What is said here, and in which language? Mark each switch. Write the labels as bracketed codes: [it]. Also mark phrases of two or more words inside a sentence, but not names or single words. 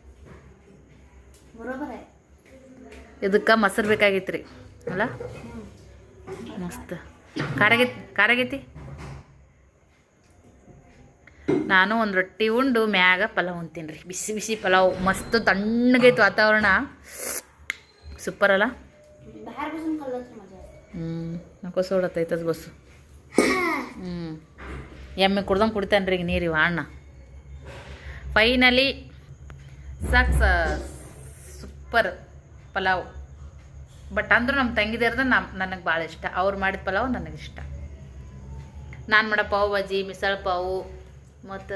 [kn] ಇದಕ್ಕೆ ಮೊಸರು ಬೇಕಾಗೈತ್ರಿ ಅಲ್ಲ? ಮಸ್ತ್ ಖಾರ ಆಗೈತಿ. ನಾನು ಒಂದು ರೊಟ್ಟಿ ಉಂಡು ಮ್ಯಾಗ ಪಲಾವ್ ಉಣ್ತೀನಿ ರೀ. ಬಿಸಿ ಬಿಸಿ ಪಲಾವ್ ಮಸ್ತ್ ತಣ್ಣಗೈತೆ ವಾತಾವರಣ. [mr] ಸೂಪರ್ अला बाहेर बसून खाल्लं तर मजा येते. नको सोडत इथंच बसू [kn] ಎಮ್ಮೆ ಕುಡ್ದಂಗೆ ಕುಡಿತಾನ್ರಿ ಈಗ ನೀರು ಇವ ಅಣ್ಣ [en] Finally success super [kn] ಪಲಾವ್ ಬಟ್ ಅಂದ್ರೂ ನಮ್ಮ ತಂಗಿದಿರ್ದ ನನಗೆ ಭಾಳ ಇಷ್ಟ ಅವ್ರು ಮಾಡಿದ ಪಲಾವ್ ನನಗಿಷ್ಟ ನಾನು ಮಾಡೋ ಪಾವ್ ಭಾಜಿ ಮಿಸಲ್ ಪಾವು ಮತ್ತು